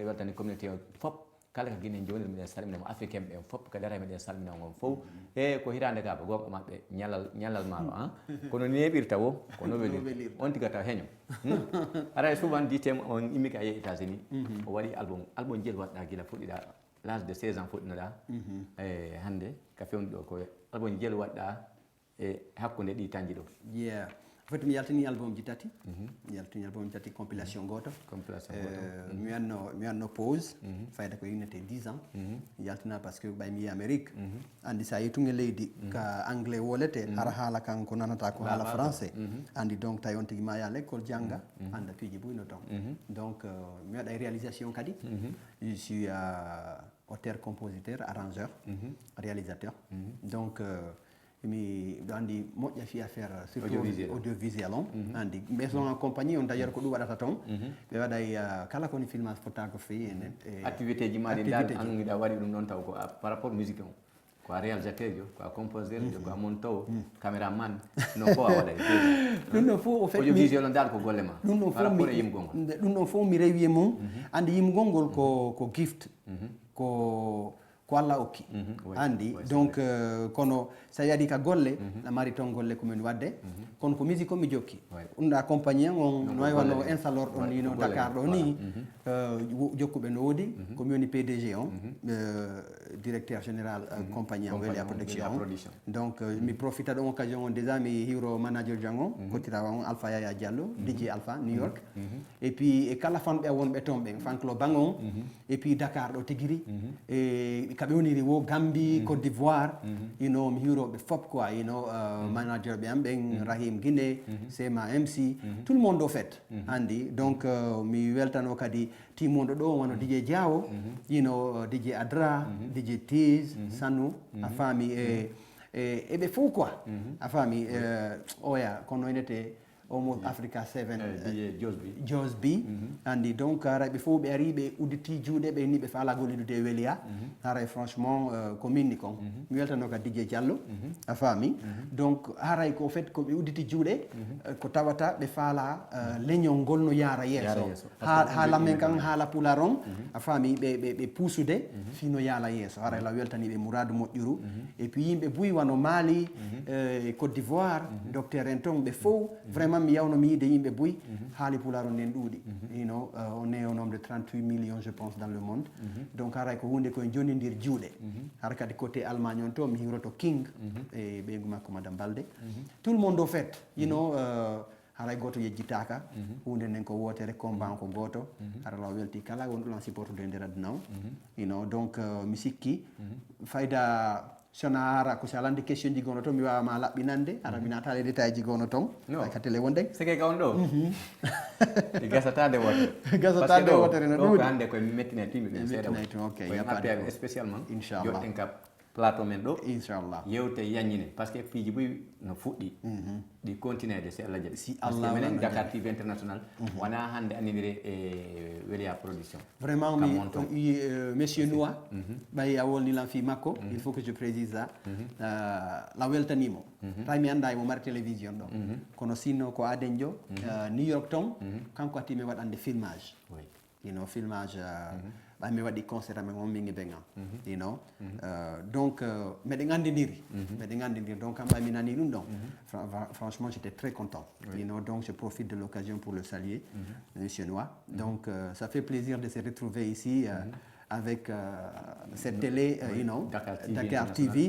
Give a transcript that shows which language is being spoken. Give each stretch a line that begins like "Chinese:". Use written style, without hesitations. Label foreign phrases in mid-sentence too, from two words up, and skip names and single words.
Fula: weltani communauté o fof kala ko guine joni miɗen salminamo africain ɓen fof kadi ara miɗen salminamo on fof e ko hitande ka gonga maɓɓe ñallal maaro han kono neɓirta o kono welirta on tiga taw heño ara souvent DTM on immi ka yeehi États-Unis o waɗi album jeel waɗɗa guila fuɗɗiɗa
French: l'âge de 16 ans
Fula: fuɗɗinoɗa e hande ka fewni ɗo ko album jeel waɗɗa e hakkude ɗi tanji ɗo yeah
French: en fait
Fula: mi yaltini album ji tati mi yaltini album ji tati compilation goto mi wanno pause fayda ko yinnete 10 ans mi yaltina
French: par ce que
Fula: ɓay mi yi Amérique andi sa yettuge leydi ka anglais wolete hara haala kan ko nanata ko haala français andi donc tawi on tigui ma ya l'école jangga anda piiji buyno ton donc mi waɗa réalisation kadi
French: je suis auteur compositeur arrangeur réalisateur donc
Fula: mi ɗo andi moƴƴa fi
French: affaire surtout audiovisuel
Fula: on andi
French: maison en compagnie
Fula: on d'ailleurs ko ɗum waɗata toon ɓe waɗay kala koni
French: filmage photographie
Fula: activité ji maɗi dal annuɗa waɗi ɗum noon taw ko
French: par rapport musique
Fula: on ko a réalisateur jo ko a compositeur jo ko a
French: monteur caméraman
Fula: no fo a waɗay ɗum ɗon fof
French: au fait
Fula: audiovisuel on dal ko golle ma
French: par rapport
Fula: e yimgol ngol ɗum ɗon fof mi rewi e mum andi yimgol ngol ko gift ko Allah okki andi donc kono sa yadi ka golle la mari ton golle ko min wadde kono ko musique ko mi jokki ɗum ɗa compagnie on no way wonno installeur ɗon yino Dakar ɗo ni jokkuɓe no woodi ko mi woni PDG on
French: directeur général compagnie
Fula: on Welia production donc mi profita ɗon occasion on déjà mi hiwro manager jango kotirawa on Alpha Yaya Diallo DJ Alpha New York
French: et puis
Fula: e kala fanɓe wonɓe toon ɓen
English: fan club
Fula: bang on
French: et puis
Fula: Dakar ɗo tigiri e kaɓe woniri wo Gambie Côte d'Ivoire mi hiwroɓe fop quoi manager ɓe am ɓen Rahim Guinée Sema MC
French: tout le monde au fait
Fula: andi donc mi weltano kadi timmoɗo ɗo wono DJ Diawo DJ Adra DJ Tease Sanu a faami e ɓe fof quoi a faami oya kono enete almost Africa 7 Josby andi donc ara ɓe fof ɓe ari ɓe udditi juuɗe ɓe ni ɓe faala gollidude weliya haray franchement ko minni kon mi weltano ka DJ Diallo a faami donc haray ko fait ko ɓe udditi juuɗe ko tawata ɓe faala leñol ngol no yaara yeeso haala men kan haala pular on a faami ɓe puusude fino yaala yeeso haray la weltani ɓe mouradu moƴƴuru
French: et puis
Fula: yimɓe buy wano Mali Côte d'Ivoire docteur en ton ɓe fof vraiment mi yawno mi yiide yimɓe buy haali pular on nen ɗuuɗi
French: on est au nombre de 38 millions je pense dans le monde donc
Fula: haray ko hunde koye jonnodir juuɗe hara kadi côté Allemagne on to mi hiwroto King e ɓeygu makko madame Balde
French: tout le monde au fait
Fula: haray goto yejjitaka hunde nden ko wotere combat ko goto hara law welti kala wonɗo lan supportude e nder aduna o donc mi sikki fayda sona hara ko sa lande question ji gono toon mi wawama laɓɓinande ara mi natale détail ji gono toon ka télé wonde sike ka on ɗo ɗi gasatade wotere gasatade wotere no ɗuuɗi hande koye mettine timɓe ɓen seeɗa ok appaɓe spécialement inchallah joɗɗen ka plateau men ɗo inchallah yewte yañine
French: par ce que
Fula: piiji boyi no fuɗɗi ɗi continuede si Allah jaɓi si
French: par ce que
Fula: Allah minen Dakar TV international wona hande anidiri e Welia production
French: vraiment monsieur
Fula: Noa ɓayi a wolnilan fi makko
French: il faut que je précise ça
Fula: la weltanimo tay mi anda emo mari télévision ɗo kono sinno ko Adenjo New York ton kanko atti mi waɗande
French: filmage filmage
Fula: ɓaymi waɗi concert amen on mingi ɓeŋam donc meɗen andidiri donc kam ɓaymi nani ɗum ɗon
French: franchement j'étais très content donc je profite de l'occasion pour le saluer monsieur Noa donc ça fait plaisir de se retrouver ici avec cette télé, Dakar TV.